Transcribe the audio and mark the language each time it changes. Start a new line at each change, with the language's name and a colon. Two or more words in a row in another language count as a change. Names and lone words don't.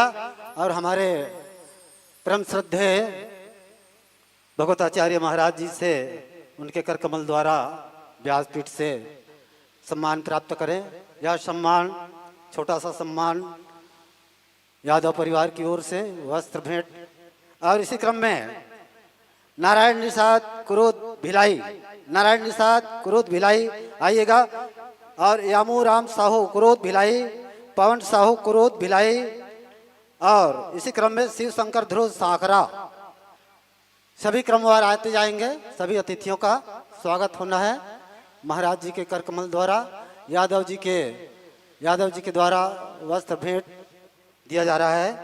Hindi: और हमारे परम श्रद्धेय भगवताचार्य महाराज जी से उनके कर कमल द्वारा व्यासपीठ से सम्मान प्राप्त करें। यह सम्मान, छोटा सा सम्मान यादव परिवार की ओर से वस्त्र भेंट। और इसी क्रम में नारायण निषाद कुरुद भिलाई, नारायण निषाद कुरुद भिलाई आइएगा। और यामू राम साहू कुरुद भिलाई, पवन साहू कुरुद भिलाई। और इसी क्रम में शिव शंकर ध्रुव साखरा। सभी क्रमवार आते जाएंगे। सभी अतिथियों का स्वागत होना है। महाराज जी के कर कमल द्वारा यादव जी के द्वारा वस्त्र भेंट दिया जा रहा है।